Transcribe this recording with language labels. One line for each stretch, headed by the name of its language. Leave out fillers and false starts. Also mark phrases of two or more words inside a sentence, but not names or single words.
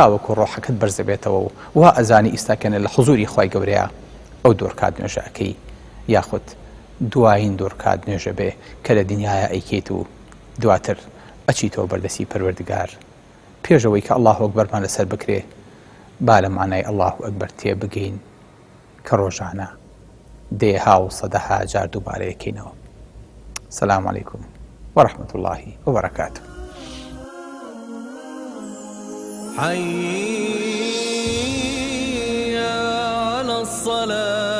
Central Kurdish: وەکو ڕۆحەکەت بەرزە بێتەوە و وا ئەزانی ئیستاکەنە لە حوزوری خی گەورەیە ئەو دوورکات نوێژەکەی یاخود دوایین دوورکات نوێژە بێ کە لە دنیاە ئەیکێت و دواتر ئەچیتەوە بەردەسی پەروەردگار پێشەوەی کە الله ئەکبەرمان لەسەر بکرێ با لە مانای
Arabic: الله ئەکبەر
Central Kurdish: تێ بگەین کە ڕۆژانە دێها و سەدەها جار دووبارەیەکەینەوە.
Arabic: سلام علیکم ورحمة الله وبركاته. حي على الصلاة.